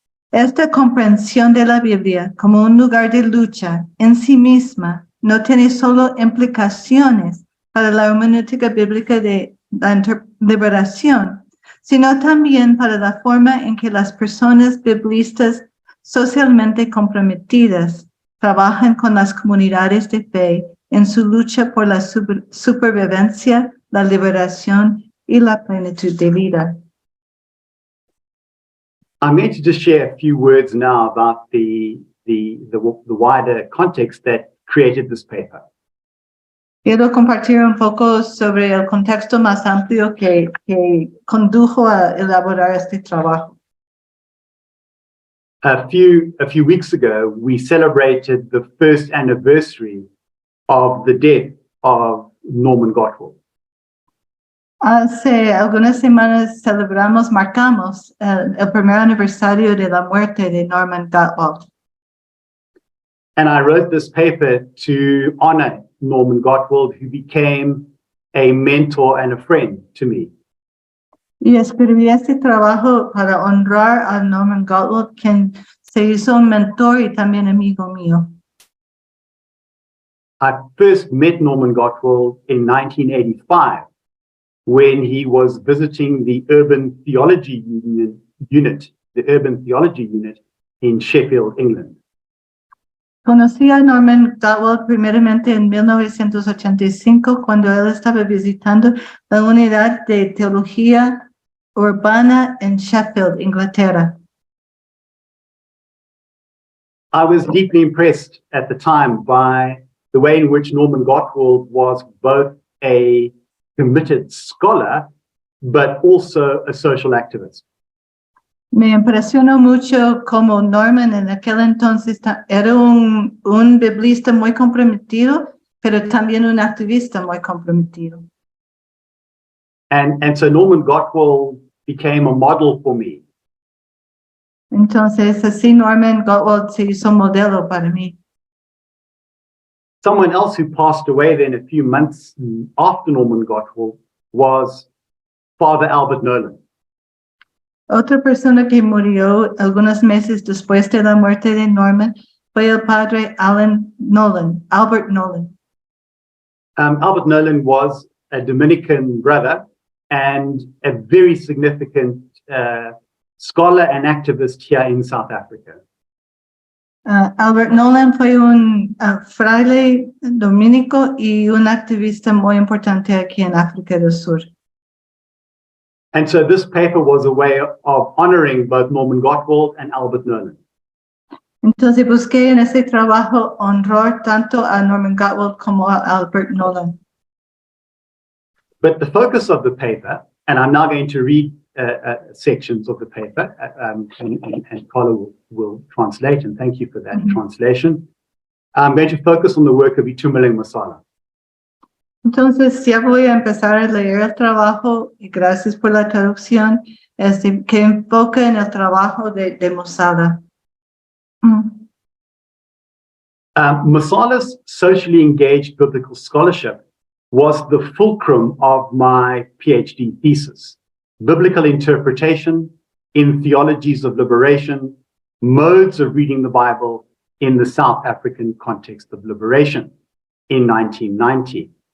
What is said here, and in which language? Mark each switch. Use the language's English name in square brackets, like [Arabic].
[Spanish] Esta comprensión de la Biblia como un lugar de lucha en sí misma no tiene solo implicaciones para la hermenéutica bíblica de la liberación, sino también para la forma en que las personas biblistas socialmente comprometidas trabajan con las comunidades de fe en su lucha por la supervivencia, la liberación y la plenitud de vida. [English] I'm going to just share a few words now about the wider context that created this paper. [Spanish] Quiero compartir un poco sobre el contexto más amplio que condujo a elaborar este trabajo. [English] A few weeks ago, we celebrated the first anniversary of the death of Norman Gottwald. [Spanish] Hace algunas semanas marcamos el primer aniversario de la muerte de Norman Gottwald. [English] And I wrote this paper to honor Norman Gottwald, who became a mentor and a friend to me. [Spanish] Y escribí este trabajo para honrar a Norman Gottwald, quien se hizo un mentor y también amigo mío. [English] I first met Norman Gottwald in 1985 when he was visiting the Urban Theology Unit in Sheffield, England. [Spanish] Conocí a Norman Gottwald primeramente en 1985 cuando él estaba visitando la unidad de teología urbana en Sheffield, Inglaterra. [English] I was deeply impressed at the time by the way in which Norman Gottwald was both a committed scholar, but also a social activist. [Spanish] Me impresionó mucho como Norman en aquel entonces era un biblista muy comprometido, pero también un activista muy comprometido. [English] And so Norman Gottwald became a model for me. [Spanish] Entonces así Norman Gottwald se hizo modelo para mí. [English] Someone else who passed away then a few months after Norman Gottwald was Father Albert Nolan. [Spanish] Otra persona que murió algunos meses después de la muerte de Norman fue el padre Albert Nolan. [English] Albert Nolan was a Dominican brother and a very significant scholar and activist here in South Africa. [Spanish] Albert Nolan fue un fraile dominico y un activista muy importante aquí en África del Sur. [English] And so this paper was a way of honoring both Norman Gottwald and Albert Nolan. [Spanish] Entonces busqué en ese trabajo honrar tanto a Norman Gottwald como a Albert Nolan. [English] But the focus of the paper, and I'm now going to read sections of the paper, and Carla will translate, and thank you for that translation. I'm going to focus on the work of Tumeleng Masala. [Spanish] Entonces ya voy a empezar a leer el trabajo y gracias por la traducción que enfoca en el trabajo de Masala. [English] Masala's socially engaged biblical scholarship was the fulcrum of my PhD thesis. Biblical interpretation in theologies of liberation, modes of reading the Bible in the South African context of liberation in 1990.